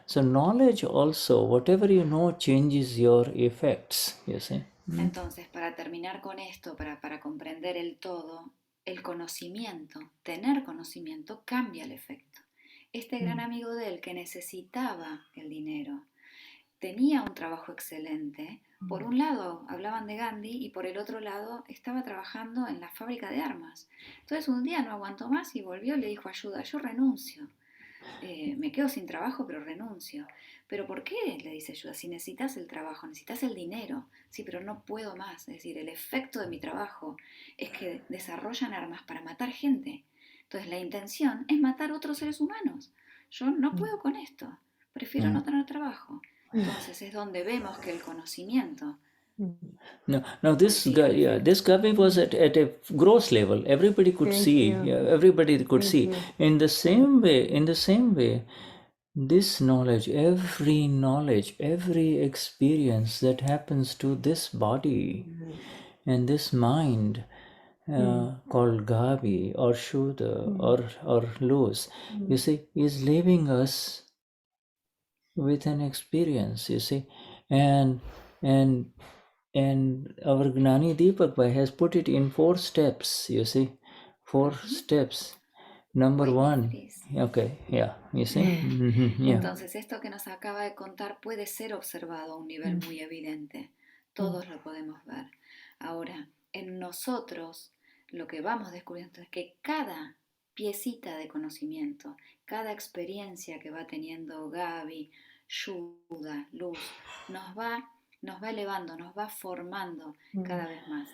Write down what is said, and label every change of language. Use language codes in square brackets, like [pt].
[en] So knowledge also, whatever you know, changes your effects, you see. [es] Entonces, para terminar con esto, para comprender el todo, el conocimiento, tener conocimiento, cambia el efecto. Este gran amigo de él, que necesitaba el dinero, tenía un trabajo excelente, Por un lado hablaban de Gandhi y por el otro lado estaba trabajando en la fábrica de armas. Entonces un día no aguantó más y volvió y le dijo a Shuddha, yo renuncio. Me quedo sin trabajo, pero renuncio. ¿Pero por qué? Le dice Shuddha, si necesitas el trabajo, necesitas el dinero. Sí, pero no puedo más. Es decir, el efecto de mi trabajo es que desarrollan armas para matar gente. Entonces la intención es matar otros seres humanos. Yo no puedo con esto. Prefiero no tener trabajo. Entonces es donde vemos que el conocimiento... [en] Now this guy, this Gabi was at a gross level. Everybody could see. Everybody could see. In the same way, this knowledge, every experience that happens to this body and this mind, called Gabi or Shuddha or loose, you see, is leaving us with an experience, you see, and our Gnani Deepak Bhai has put it in 4 steps, you see, 4 steps. Number 1, okay, yeah, you see. Yeah. [es] Entonces esto que nos acaba de contar puede ser observado a un nivel muy evidente. Todos lo podemos ver. Ahora, en nosotros lo que vamos descubriendo es que cada piecita de conocimiento, cada experiencia que va teniendo Gabi, Shuddha, Luz, nos va elevando, nos va formando cada vez más.